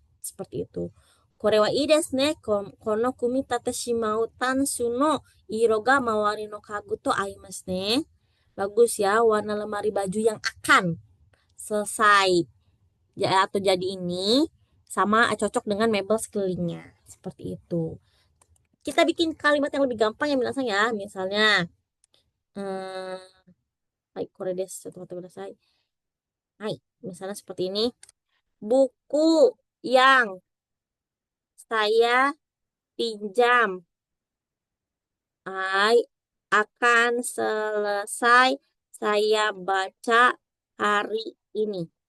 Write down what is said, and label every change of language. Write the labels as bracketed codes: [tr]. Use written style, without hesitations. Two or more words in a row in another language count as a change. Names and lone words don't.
[id] Seperti itu. [ja] これはいいですね。この組み立てしまうタンスの色が周りの家具と合いますね. [id] Bagus ya, warna lemari baju yang akan selesai atau jadi ini sama cocok dengan mebel sekelilingnya. Seperti itu. Kita bikin kalimat yang lebih gampang ya minasan ya. Misalnya, hai, [ja] これです. [id] Coba kudasai. Hai, misalnya seperti ini. Buku yang saya pinjam akan selesai saya baca hari ini.